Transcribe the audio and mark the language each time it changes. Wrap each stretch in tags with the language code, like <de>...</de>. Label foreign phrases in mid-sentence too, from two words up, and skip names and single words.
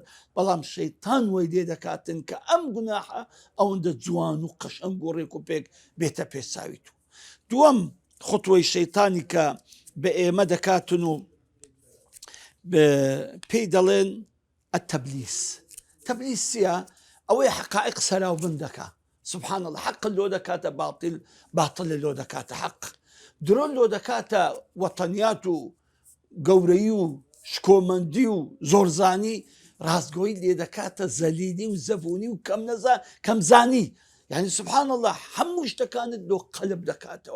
<ckb>بەڵام شەیطان وەی لێ دەکاتن کە ئەم گوناحە ئەوەندە جوان و قەشەنگ و ڕێک و پێک بێتە پێساویت. دووەم خوتوەی شەیطانی کە بە ئێمە دەکاتن و پێی دەڵێن ئەتەبلیس. تەبلیس چییە؟ ئەوەی حقائق سەراو بن دەکا.</ckb> <ar>سبحان الله،</ar> <ckb>حق لۆ دەکاتە باتڵ، باتڵ لۆ دەکاتە حق، درۆ لۆ دەکاتە وەتەنیات و گەورەی و شکۆمەندی و زۆرزانی، ڕاستگۆیی لێ دەکاتە زەلیلی و زەبوونی و کەمزانی. یعنی</ckb> <ar>سبحان الله،</ar> <ckb>هەموو شتەکانت لۆ قەلب دەکاتەوە.</ckb>